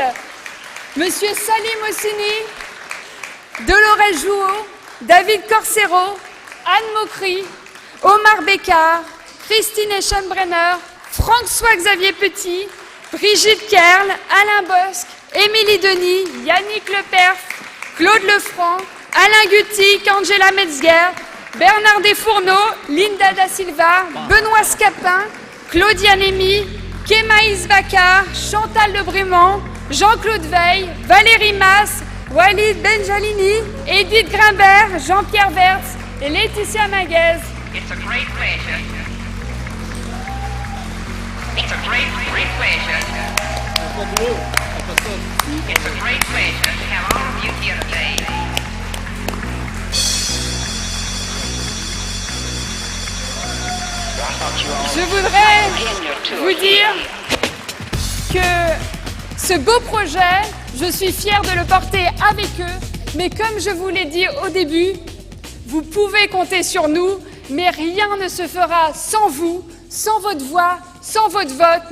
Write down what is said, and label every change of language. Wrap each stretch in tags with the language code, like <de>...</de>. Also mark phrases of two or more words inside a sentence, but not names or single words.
<fr>Monsieur Salim Ossini, Dolores Jouot, David Corsero, Anne Mocry, Omar Bécard, Christine Eschenbrenner, François-Xavier Petit, Brigitte Kerl, Alain Bosque, Émilie Denis, Yannick Leperf, Claude Lefranc, Alain Gutic, Angela Metzger, Bernard Desfourneaux, Linda da Silva, Benoît Scapin, Claudia Némy, Kémaïs Bakar, Chantal Lebrumand, Jean-Claude Veil, Valérie Masse, Walid Benjalini, Edith Grimbert, Jean-Pierre Vertz et Laetitia Maguez.</fr> <en>It's a great pleasure. It's a great pleasure. It's a great pleasure to have all of you here today.</en> <fr>Je voudrais vous dire que ce beau projet, je suis fière de le porter avec eux, mais comme je vous l'ai dit au début, vous pouvez compter sur nous, mais rien ne se fera sans vous, sans votre voix, sans votre vote.</fr>